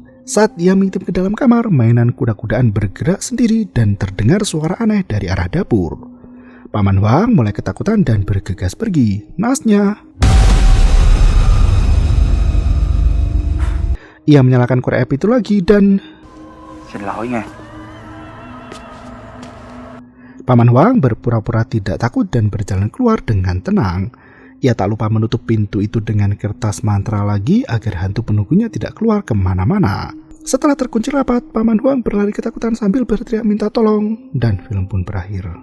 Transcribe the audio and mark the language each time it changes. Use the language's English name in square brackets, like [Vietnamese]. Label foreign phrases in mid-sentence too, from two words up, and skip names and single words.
[Indonesian] Saat ia mengintip ke dalam kamar, mainan kuda-kudaan bergerak sendiri dan terdengar suara aneh dari arah dapur. Paman Huang mulai ketakutan dan bergegas pergi. Nasnya, ia menyalakan korek api itu lagi dan [Vietnamese] Xin lỗi nha. [Indonesian] Paman Huang berpura-pura tidak takut dan berjalan keluar dengan tenang. Ia tak lupa menutup pintu itu dengan kertas mantra lagi agar hantu penunggunya tidak keluar kemana-mana. Setelah terkunci rapat, Paman Huang berlari ketakutan sambil berteriak minta tolong, dan film pun berakhir.